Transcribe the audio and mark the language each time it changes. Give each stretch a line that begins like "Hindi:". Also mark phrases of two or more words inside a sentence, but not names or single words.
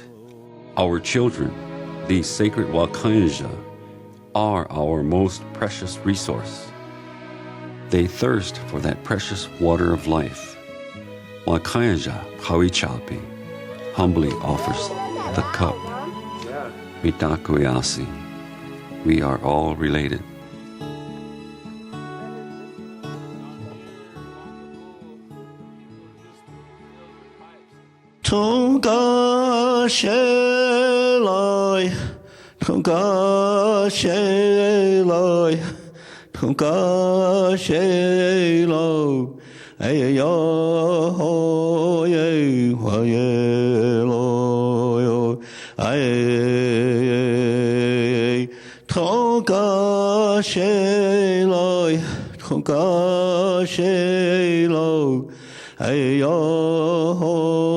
English: Our children, these sacred Wakanyeja, are our most precious resource. They thirst for that precious water of life. Wakanyeja Pawicayapi humbly offers the cup. Mitakuyasi. We are all related. Tunga shelai, tunga shelai, tunga shelo, ayo ye wayelo, ay tunga shelai, tunga shelo, ayo